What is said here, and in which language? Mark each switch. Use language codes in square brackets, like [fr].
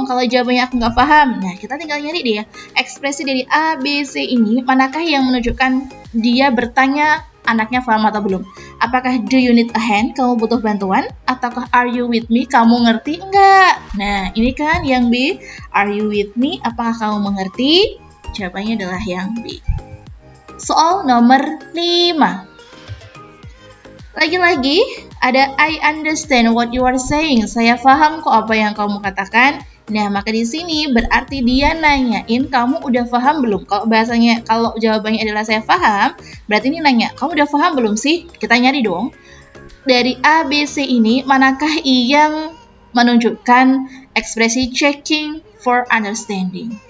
[id] Kalau jawabannya aku nggak paham. Nah, kita tinggal nyari dia. Ekspresi dari A, B, C ini, manakah yang menunjukkan dia bertanya anaknya paham atau belum? [en] Apakah do you need a hand? Kamu butuh bantuan? Ataukah are you with me? [id] Kamu ngerti enggak? Nah, ini kan yang B. Are you with me? Apakah kamu mengerti? Jawabannya adalah yang B. Soal nomor 5. [en] Lagi-lagi ada I understand what you are saying. [id] Saya paham kok apa yang kamu katakan. Nah, maka di sini berarti dia nanyain kamu udah paham belum? Kalau jawabannya adalah saya paham, berarti ini nanya, kamu udah paham belum sih? Kita nyari dong. Dari A, B, C ini manakah yang menunjukkan ekspresi checking for understanding?